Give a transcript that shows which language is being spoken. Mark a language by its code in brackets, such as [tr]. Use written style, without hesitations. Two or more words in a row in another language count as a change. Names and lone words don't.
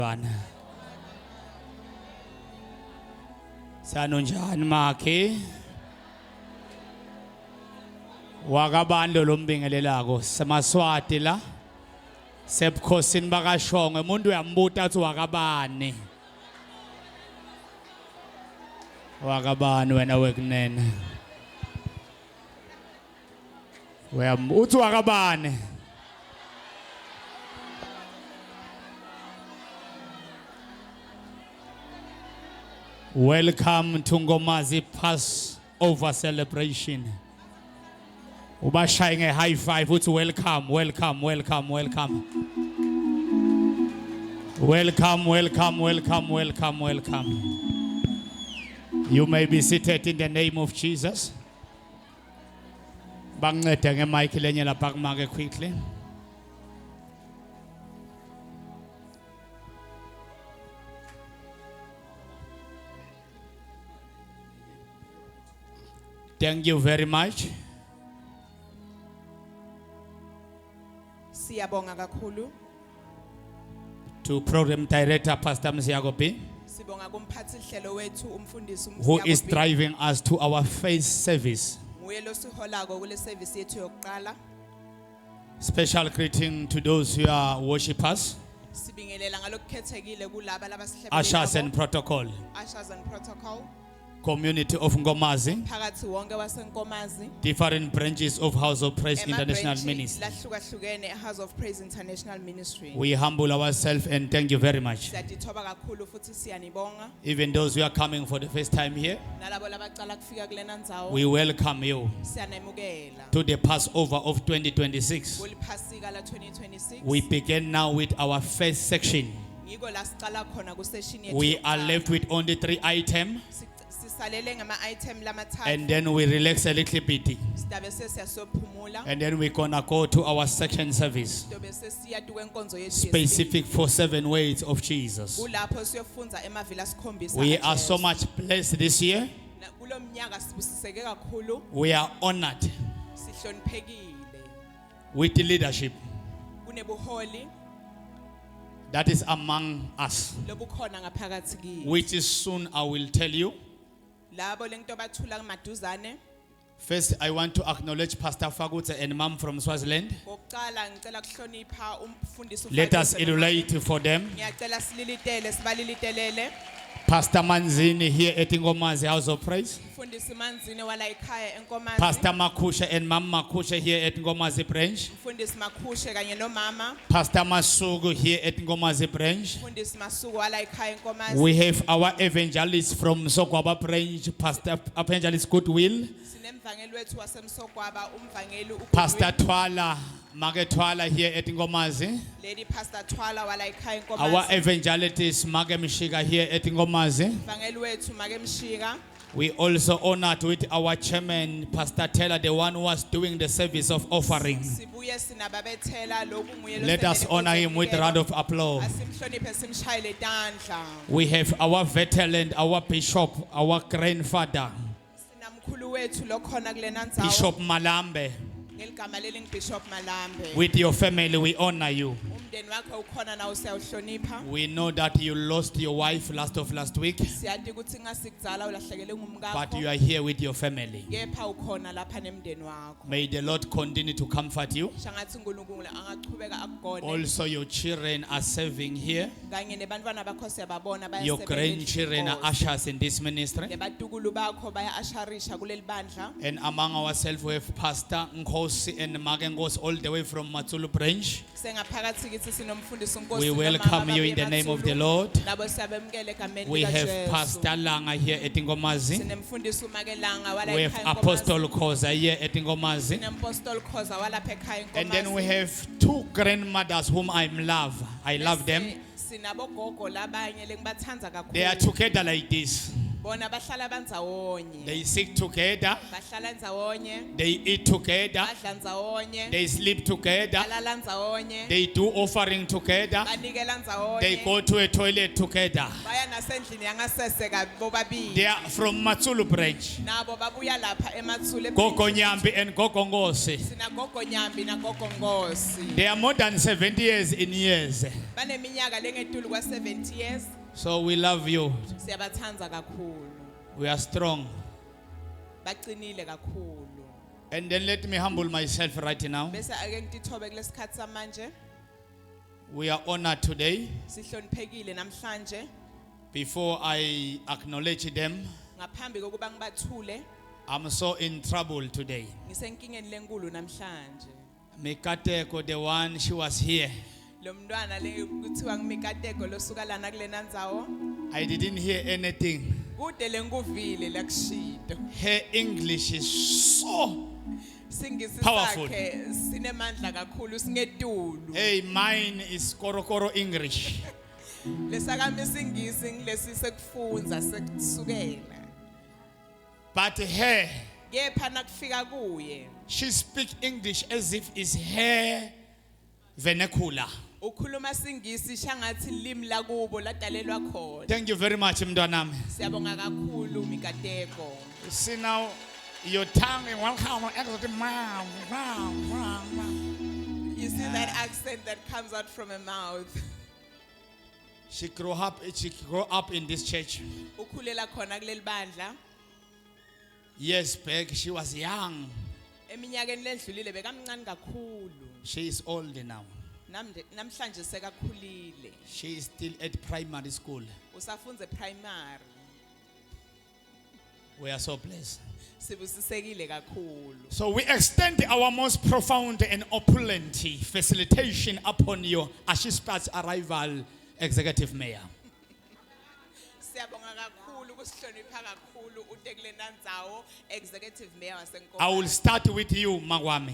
[ss] Sanunjani makhe wakabando lombingelelako semaswati la sebukhosini bakashongo umuntu uyambuta athi wakabani wena wekunene uthi wakabani [en] Welcome to Ngomazi Passover celebration. Ubashaying a high five. It's welcome. Welcome. You may be seated in the name of Jesus. [ss] Bangete mic lenyela pakmage quickly. [en] Thank you very much. [ss] Siyabonga kakhulu. [en] To program director Pastor Msiagopi, [ss] Sibonga kumphathi hlelo wethu umfundisi [en] who is driving us to our faith service. [ss] Nguye lo siholako kule service yethu yokuqala. [en] Special greeting to those who are worshipers, [ss] Sibingelela ngalokukhethekile kulaba labasihlebelelako. [en] ushers and protocol, Ushers and protocol. community of Ngomazi, [ss] Phakathi wonke waseNkomazi. [en] different branches of House of Praise International [ss] Emabranch [en] Ministry. [ss] lahlukahlukene House of Praise International Ministry. [en] We humble ourselves and thank you very much. [ss] Siyadithoba kakhulu futhi siyanibonga. [en] Even those who are coming for the first time here, [ss] Nalabo labaqala kufika kulena ndzawo. [en] we welcome you [ss] Siyanemukela. [en] to the Passover of 2026. [ss] Kuliphasika la 2026. [en] We begin now with our first section. [ss] Ngiko la siqala khona ku session yethu. [en] We are [ss] yokuqala. [en] left with only 3 items, [ss] Sisalele ngama item lamathathu. [en] and then we relax a little bit, [ss] Sidabe sesiyasophumula. [en] and then we're gonna go to our section service, [ss] Sidobe sesiya kwenkonzo yethu. [en] specific for 7 words of Jesus. [ss] Kulapho siyofunza emavila sikhombisa. [en] We are so much blessed this year. [ss] Kulomnyaka sibusiseke kakhulu. [en] We are honored [ss] Sihloniphekile. [en] with the leadership [ss] Kunebuholi [en] that is among us, [ss] lobukhona ngaphakathi kithi. [en] which is soon I will tell you. [ss] Labo lento bathula kumaduzane. [en] First, I want to acknowledge Pastor Fagutse and Mom from Swaziland. [ss] Ngokuqala ngicela kuhlonipha umfundisi [en] Let us [ss] uFakazela. [en] emulate for them. [ss] Ngiyacela sililitele sibalilitelele. [en] Pastor Manzini here at Ngomazi House of Praise. [ss] Mfundisi Manzini wala ekhaya eNkomazi. [en] Pastor Makusha and Mom Makusha here at Ngomazi Branch. [ss] Mfundisi Makhushe kanye nomama. [en] Pastor Masugu here at Ngomazi Branch. [ss] Mfundisi Masuku wala ekhaya eNkomazi. [en] We have our evangelists from Sokwaba Branch, Pastor Evangelist Goodwill, [ss] Sinemvangeli wethu wasemsokwaba umvangeli uGoodwill. [en] Pastor Twala, Mage Twala here at Ngomazi. Lady Pastor [ss] Twala wala ekhaya [en] Our [ss] eNkomazi. [en] evangelist Mage Mshika here at Ngomazi. [ss] Mvangeli wethu make Mshika. [en] We also honored with our chairman, Pastor Taylor, the one who was doing the service of offering. [ss] Sibuye sinababethela lokhu nguye lo [en] Let us [ss] sendele [en] honor him with a round of applause. [ss] Asimhloniphe simshayele tandla. [en] We have our veteran, our bishop, our grandfather, [ss] Sinamkhulu wethu lokhona kulena ndzawo. [en] Bishop Malambe. [ss] Ngeligama leli Bishop Malambe. [en] With your family, we honor you. [ss] Umndeni wakhe ukhona nawo siyawuhlonipha. [en] We know that you lost your wife last week, [ss] Siyati ukuthi ngasikuzala ulahlekele [en] but you [ss] ngumkakho. [en] are here with your family. [ss] Kepha ukhona lapha nemndeni wakho. [en] May the Lord continue to comfort you. [ss] Shangathi uNkulunkulu angachubeka akugone. [en] Also, your children are serving here. [ss] Kanye nebantwana bakho siyababona [en] Your [ss] bayasebenza. [en] grandchildren are ushers in this ministry. [ss] Nebatukulu bakho baya-asharisha kuleli bandla. [en] And among ourselves, we have Pastor Nkosi and Magengos all the way from Matsulu Branch. [ss] Sengaphakathi kithi sinomfundisi uNkosi [en] We [ss] nomama [en] welcome you in the [ss] babuye [en] name of Matsulu. the Lord. [ss] Nabo siyabemukela egameni [en] We have [ss] likaJesu. [en] Pastor Langa here at Ngomazi. [ss] Sinemfundisi uMakelanga wala [en] We have [ss] ekhaya [en] Apostle Koza here at Ngomazi. [ss] Sinemapostoli Khoza walapha ekhaya [en] And then we [ss] eNkomazi. [en] have 2 grandmothers whom I love. I love them. [ss] Sinabogogo labanye lengibathanza [en] They are [ss] kakhulu. [en] together like this. [ss] bona bahlala bandzawonye [en] They sit together. [ss] bahlala ndzawonye [en] They eat together. [ss] badla ndzawonye [en] They sleep together. [ss] balala ndzawonye [en] They do offering together. [ss] banikela [en] They [ss] ndzawonye [en] go to a toilet together. [ss] baya nasendlini yangasese bobabili [en] They are from Matsulu branch. [ss] nabo babuya lapha emathule [en] Gogo Nyambi and Gogo Ngosi. [ss] sinagogo nyambi nagogo ngosi [en] They are more than 70 years in years. [ss] baneminyaka lengetulu kwa 70 years [en] So we love you. [ss] siyabathandza kakhulu [en] We are strong. [ss] bacinile kakhulu [en] And then let me humble myself right now. [ss] bese ake ngitithobe kulesikhathi samanje [en] We are honored today. [ss] sihloniphekile namhlanje [en] Before I acknowledge them, [ss] ngaphambi kokuba ngibathule [en] I'm so in trouble today. [ss] ngisenkingeni lenkulu namhlanje Mikateko, [en] the one, she was here. [ss] lo mntwana le kuthiwa ngimikateko losuka lana kulena ndzawo [en] I didn't hear anything. [ss] kude lenkuvile lakushido [en] Her English is so. [ss] singisi [en] Powerful. [ss] sakhe sinemandla kakhulu singetulu [en] Hey, mine is Korokoro English. [ss] lesakami singisi ngilesi sekufunza sekusukela [en] But her, [ss] kepha nakufika kuye [en] she speaks English as if it's her vernacular. [ss] ukhuluma singisi shangathi limi lakubo ladalelwa khona [en] Thank you very much, Mdwanam. [ss] siyabonga kakhulu mikateko [en] See now, your tongue, welcome. you see that accent that comes out from her mouth She grew up in this church. [ss] ukhulela khona kuleli bandla [en] Years back, she was young. [ss] eminyakeni ledlulile bekamncane kakhulu [en] She is old now. [ss] namhlanje sekakhulile [en] She is still at primary school. [ss] usafunze primary [en] We are so blessed. [ss] sibusisekile kakhulu [en] So we extend our most profound and opulent facilitation upon your Ashishpat's arrival, Executive Mayor. [ss] siyabonga kakhulu kusihlonipha kakhulu utekulena ndzawo [en] executive mayor I will [ss] waseNkomazi [en] start with you, Magwami.